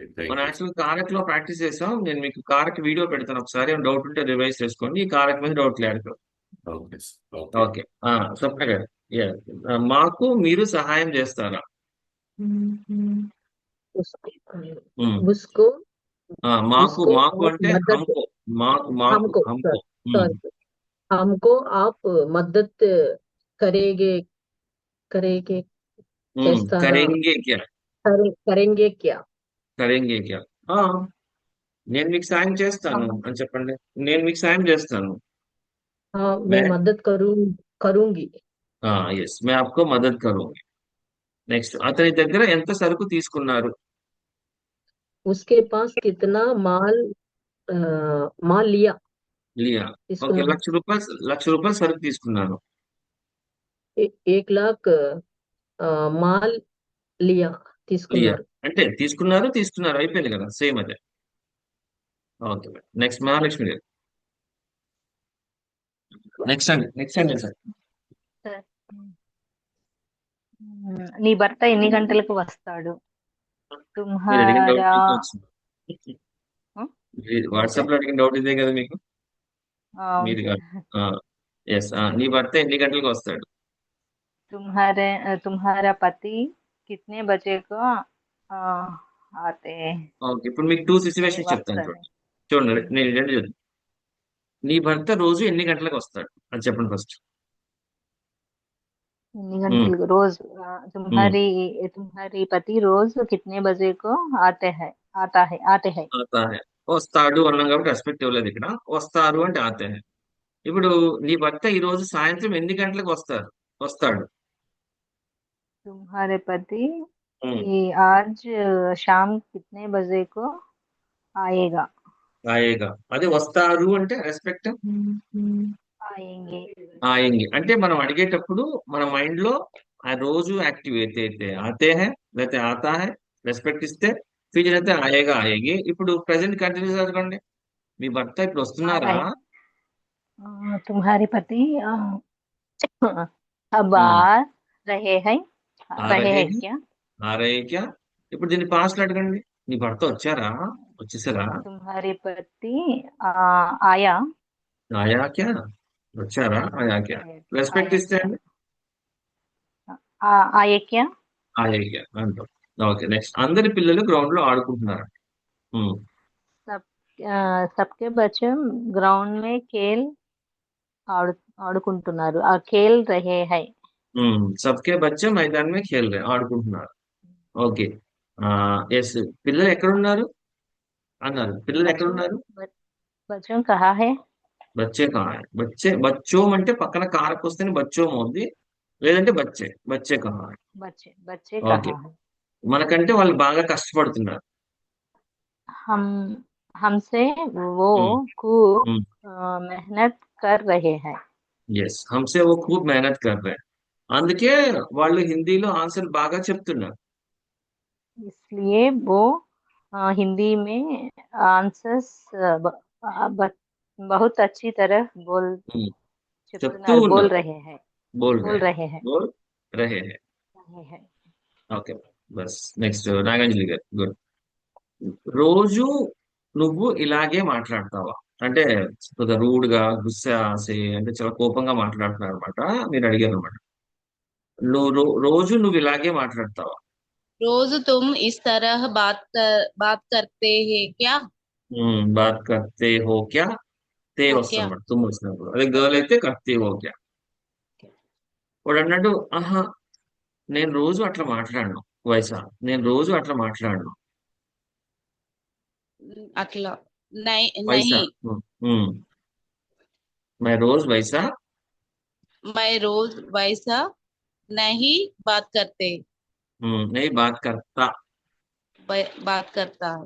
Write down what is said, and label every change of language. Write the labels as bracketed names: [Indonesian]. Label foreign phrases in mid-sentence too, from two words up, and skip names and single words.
[Telugu] మనం యాక్చువల్ కారక్ లో ప్రాక్టీస్ చేసాం నేను మీకు కారక్ వీడియో పెడతాను ఒకసారి డౌట్ ఉంటే రివైజ్ చేసుకోండి ఈ కారక్ మీద [English] doubt clear [Telugu] ఓకే ఓకే స్వప్న గారు మాకు మీరు సహాయం చేస్తారా [Hindi] उसको [Telugu] మాకు [Hindi] उसको [Telugu] మాకు [Hindi] आप [Telugu] అంటే [Hindi] मदद [Telugu] హంకో మాకు మాకు [Hindi] हमको హంకో सॉरी हमको आप मदद करेंगे करेंगे చేస్తారా करेंगे क्या करेंगे क्या करेंगे क्या [Telugu] నేను మీకు సాయం చేస్తాను అని చెప్పండి నేను మీకు సాయం చేస్తాను [Hindi] हाँ मैं मदद करूंगी ఎస్ मैं आपको मदद करूंगी [Telugu] నెక్స్ట్ అతని దగ్గర ఎంత సరుకు తీసుకున్నారు [Hindi] उसके पास कितना माल माल लिया లియా ఓకే [Telugu] తీసుకున్నాను లక్ష రూపాయలు సరుకు తీసుకున్నాను [Hindi] 1 लाख माल लिया లియా [Telugu] తీసుకున్నారు అంటే తీసుకున్నారు అయిపోయింది కదా సేమ్ అదే ఓకే నెక్స్ట్ మహాలక్ష్మి గారు నెక్స్ట్ అండి సార్ సార్ నీ భర్త ఎన్ని గంటలకు వస్తాడు మీరు అడిగిన డౌట్ [Hindi] తుమ్హారా [Telugu] మీకు వచ్చింది వాట్సాప్ లో అడిగిన డౌట్ ఇదే కదా మీకు మీది కాదు ఎస్ నీ భర్త ఎన్ని గంటలకు వస్తాడు [Hindi] तुम्हारा पति कितने बजे को आते [Telugu] ఓకే ఇప్పుడు మీకు 2 సిచ్యువేషన్స్ చెప్తాను వస్తాడు చూడండి నేను రెండు చెప్తాను నీ భర్త రోజు ఎన్ని గంటలకు వస్తాడు అని చెప్పండి ఫస్ట్ ఎన్ని గంటలకు [Hindi] रोज तुम्हारी पति रोज कितने बजे को आते हैं आता है आता है [Telugu] వస్తాడు అన్నాం కాబట్టి రెస్పెక్ట్ ఇవ్వలేదు ఇక్కడ వస్తారు అంటే [Hindi] आते है [Telugu] ఇప్పుడు నీ భర్త ఈ రోజు సాయంత్రం ఎన్ని గంటలకు వస్తాడు [Hindi] तुम्हारे पति ఉమ్, आज शाम कितने बजे को आएगा [Telugu] ఆయేగా అదే వస్తారు అంటే రెస్పెక్ట్ [Hindi] आएंगे [Telugu] ఆయంగి అంటే మనం అడిగేటప్పుడు మన మైండ్ లో ఆ రోజు యాక్టివ్ అయితే [Hindi] आते है [Telugu] లేకపోతే [Hindi] आता है [Telugu] రెస్పెక్ట్ ఇస్తే ఫ్యూచర్ అయితే [Hindi] आएगा आएगी [Telugu] ఇప్పుడు [English] present continuous [Telugu] చదవండి మీ భర్త ఇప్పుడు [Hindi] आ [Telugu] వస్తున్నారా [Hindi] रहे तुम्हारे पति अब ఉమ్, आ रहे हैं ఆ रहे రహే हैं హై, क्या आ रहे क्या [Telugu] ఇప్పుడు దీన్ని పాస్ట్ లో అడగండి నీ భర్త వచ్చేసారా [Hindi] तुम्हारे पति आया आया क्या వచ్చారా? आया क्या. రెస్పెక్ట్ आया [Telugu] ఇస్తే [Hindi] क्या [Telugu] అండి [Hindi] आए क्या आया क्या [Telugu] అంటాం. ఓకే, నెక్స్ట్. అందరి పిల్లలు గ్రౌండ్ లో ఆడుకుంటున్నారు. ఉమ్, [Hindi] सब सबके बच्चे ग्राउंड में खेल आड़ ఆడుకుంటున్నారు खेल रहे हैं सबके बच्चे मैदान में खेल रे, [Telugu] ఆడుకుంటున్నారు. ఓకే. ఎస్, పిల్లలు ఎక్కడున్నారు అన్నారు. పిల్లలు [Hindi] बच्चों [Telugu] ఎక్కడున్నారు? [Hindi] बच्चों कहाँ है बच्चे कहाँ है? बच्चे, बच्चों [Telugu] అంటే పక్కన కారకు వస్తేనే బచ్చోం అవుద్ది, లేదంటే బచ్చే. [Hindi] बच्चे कहाँ है? बच्चे बच्चे [Telugu] ఓకే. [Hindi] कहाँ है [Telugu] మనకంటే వాళ్ళు బాగా కష్టపడుతున్నారు. [Hindi] हम हमसे वो ఉమ్, खूब ఉమ్, मेहनत कर रहे हैं ఎస్, हमसे ओ खूब मेहनत कर रे. [Telugu] అందుకే వాళ్ళు హిందీలో ఆన్సర్ బాగా చెప్తున్నారు. [Hindi] इसलिए वो हिंदी में आंसर्स बहुत अच्छी तरह ఉమ్, [Telugu] చెప్తూ చెప్తున్నారు बोल ఉన్నారు. [Hindi] रहे हैं बोल रे, बोल रहे हैं बोल रहे है. रहे हैं [Telugu] ఓకే, బస్. నెక్స్ట్ నాగాంజలి గారు. గుడ్. రోజు నువ్వు ఇలాగే మాట్లాడతావా? అంటే కొద్దిగా రూడ్ గా, గుస్సాసే, అంటే చాలా కోపంగా మాట్లాడుతున్నారు అనమాట. మీరు అడిగారు అనమాట. రోజు నువ్వు ఇలాగే మాట్లాడతావా? [Hindi] रोज तुम इस तरह बात करते हैं क्या बात करते हो क्या? ते हो [Telugu] వస్తుంది [Hindi] क्या [Telugu] అనమాట తుమ్ము వచ్చినప్పుడు. అదే గర్ల్ అయితే [Hindi] करते हो क्या. [Telugu] వాడు అన్నట్టు, ఆహా, నేను రోజు అట్లా మాట్లాడను వైసా, నేను రోజు అట్లా మాట్లాడను [Hindi] अतला नहीं వైసా. नहीं मैं रोज वैसा मैं रोज वैसा नहीं बात करते ने बात करता. बात करता है